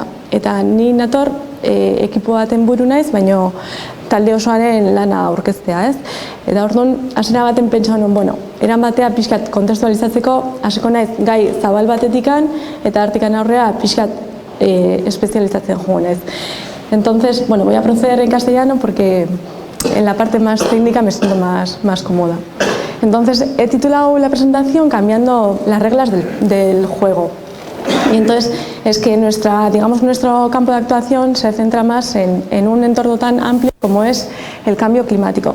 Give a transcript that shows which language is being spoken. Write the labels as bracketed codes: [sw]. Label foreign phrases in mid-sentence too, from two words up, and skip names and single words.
[eu] Eta ni nator ekipo baten buru naiz, baino talde osoaren lana aurkeztea, ez? Eta orduan, hasiera baten pentsa nuen, bueno, eran batea pixkat kontestualizatzeko, hasiko naiz gai zabal batetikan eta hartikan aurrea pixkat espezializatzen joan, ez? [es] Entonces, bueno, voy a proceder en castellano porque en la parte más técnica me siento más cómoda. Entonces, he titulado la presentación cambiando las reglas del juego. Y entonces es que nuestro campo de actuación se centra más en un entorno tan amplio como es el cambio climático.